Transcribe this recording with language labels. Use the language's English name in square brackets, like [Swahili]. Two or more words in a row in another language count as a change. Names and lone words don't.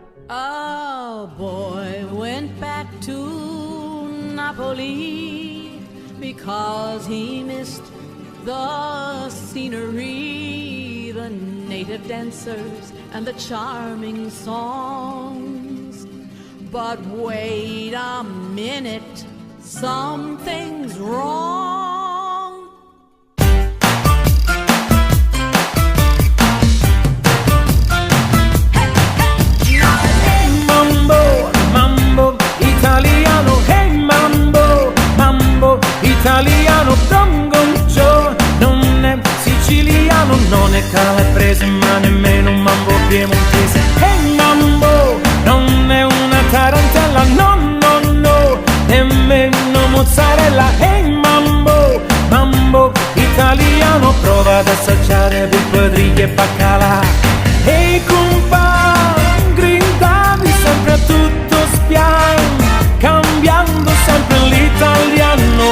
[English] A boy went back to Napoli because he missed the scenery, the native dancers and the charming songs. But wait a minute, something's wrong. [Italian] Italiano, gongoncio, non è siciliano, non è calabrese, ma nemmeno un mambo piemontese. Hey mambo, non è una tarantella, no, no, no, nemmeno mozzarella. Hey mambo, mambo italiano, prova ad assaggiare per quadriglie e baccalà. Hey compa, grindavi sempre a tutto spiano, cambiando sempre l'italiano